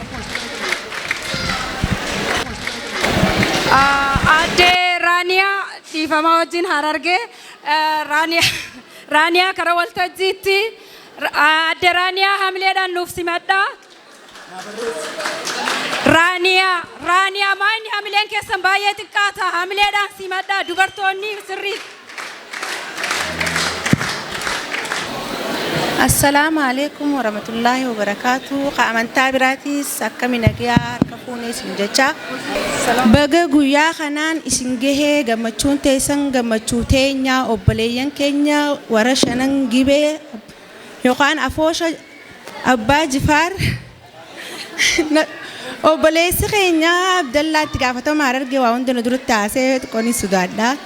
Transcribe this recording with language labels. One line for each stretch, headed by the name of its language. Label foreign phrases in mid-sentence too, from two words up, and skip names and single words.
Oromo: Aadde Raaniyaa dhiifamaa wajjin Harargee Raaniyaa kara waltajjiitti Aadde Raaniyaa hamileedhaan nuuf simadhaa. Raaniyaa maayini hamileen keessan baay'ee xiqqaata hamileedhaan simadhaa dubartoonni sirriitti.
Arabic: السلام عليكم ورحمة الله وبركاته.
Oromo: Qaamantaa biraatis akkami nagayaa harka fuunee isin jecha. Baga guyyaa kanaan isin gahee gammachuun teessan gammachuu teenya obboleeyyan keenya warra Shanan Gibee yookaan afoosha abbaa Jifaar obboleessi keenya Abdallaa itti gaafatama Harargee waa hunda nu duratti taasee qonis sodaadha.